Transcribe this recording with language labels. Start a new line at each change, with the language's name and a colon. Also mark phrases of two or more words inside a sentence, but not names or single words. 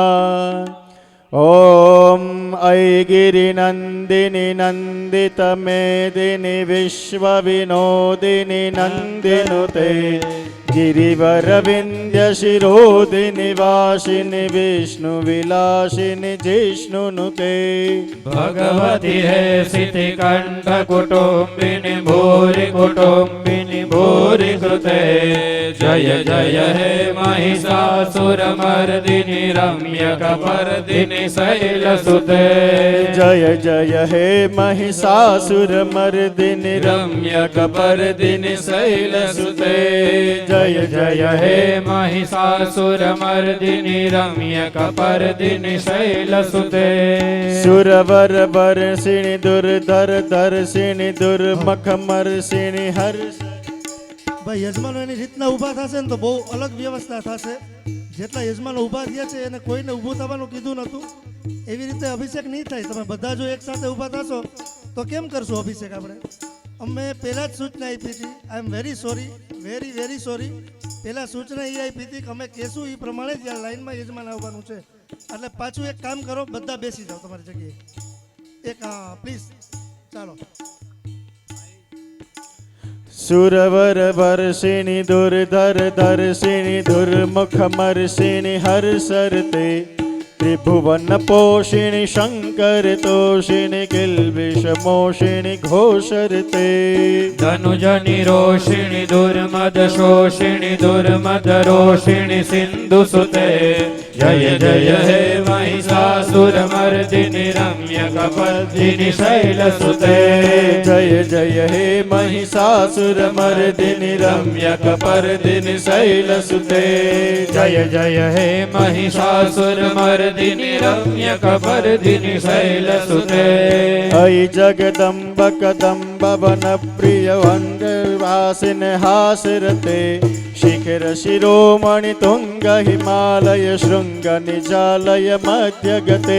Sanskrit: ओम ऐगिरिनन्दिनि नन्दितमेदिनि विश्वविनोदिनि नन्दिनुते गिरिवरविन्द्यशिरोदिनि वासिनि विष्णुविलासिनि जिष्णुनुते। भगवति हे सितिकण्ठकुटुम्बिनि भूरि कुटुम्बिनि भूरि कृते। जय जय हे महिषासुरमर्दिनि रम्यकपर्दिनि शैलसुते। जय जय हे महिषासुरमर्दिनि रम्यकपर्दिनि शैलसुते। जय जय हे महिषासुरमर्दिनि रम्यकपर्दिनि शैलसुते। सुरवर वर्षिणि दुर्धर दर्शिनि दुर्मुखमर्षिणि हर्ष।
Gujarati: ભાઈ યજમાનો એની રીતના ઊભા થશે ને તો બહુ અલગ વ્યવસ્થા થશે. જેટલા યજમાનો ઊભા થયા છે એને કોઈને ઊભું થવાનું કીધું નહોતું. એવી રીતે અભિષેક નહીં થાય. તમે બધા જો એકસાથે ઊભા થશો તો કેમ કરશું અભિષેક આપણે? અમે પહેલાં જ સૂચના આપી હતી.
English: I am very sorry, very very sorry.
Gujarati: પહેલાં સૂચના એ આપી હતી કે અમે કહેશું એ પ્રમાણે જ લાઈનમાં યજમાન આવવાનું છે. એટલે પાછું એક કામ કરો, બધા બેસી જાઓ તમારી જગ્યાએ. એક હા પ્લીઝ ચાલો.
Sanskrit: सुरवर वर्षिणि दुर्धर दर्शिनि दुर्मुखमर्षिणि हर्षरते त्रिभुवन पोषिणि शंकर तोषिणि किल्बिषमोषिणि घोषरते। धनुजनि रोषिणि दुर्मद शोषिणि दुर्मद रोषिणि सिन्धुसुते। जय जय हे महिषासुरमर्दिनि रम्यकपर्दिनि शैलसुते। जय जय हे महिषासुरमर्दिनि रम्यकपर्दिनि शैलसुते। जय जय हे महिषासुरमर्दिनि रम्यकपर्दिनि शैलसुते। अयि जगदम्ब कदम्ब वनप्रिय वनवासिनि हासरते शिखर शिरोमणि तुंग हिमालय शृंग निजालय मध्यगते।